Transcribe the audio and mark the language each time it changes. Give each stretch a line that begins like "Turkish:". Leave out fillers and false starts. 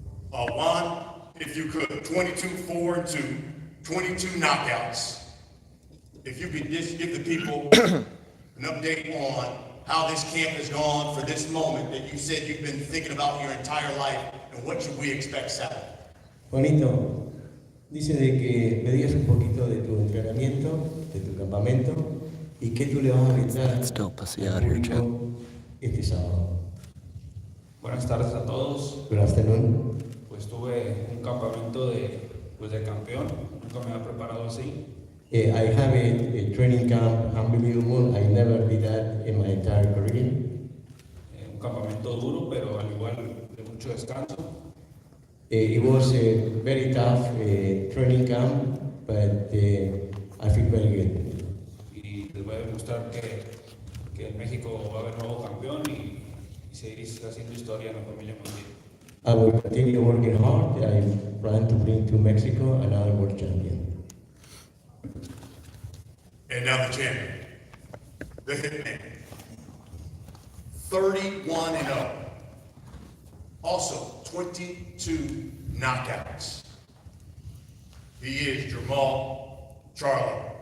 English: Juan, if you could, 22-4-2, 22 knockouts. If you could just give the people an update on how this camp has gone for this moment that you said you've been thinking about your entire life, and what should we expect Saturday?
Spanish: Juanito, dice de que me digas un poquito de tu entrenamiento, de tu campamento, y qué tú le vas a brindar al público este sábado. Buenas tardes a todos.
English: Good afternoon.
Spanish: Pues tuve un campamento de campeón, nunca me había preparado así.
English: I have a training camp, unbelievable. I never did that in my entire career.
Spanish: Un campamento duro, pero al igual de mucho descanso.
English: It was a very tough training camp, but I feel very good.
Spanish: Y les voy a demostrar que en México va a haber nuevo campeón y seguir haciendo historia en la familia Montiel.
English: I will continue working hard. I plan to bring to Mexico another world champion. And now the champion, the hitman, 31-0. Also 22 knockouts. He is Jamal Charlo.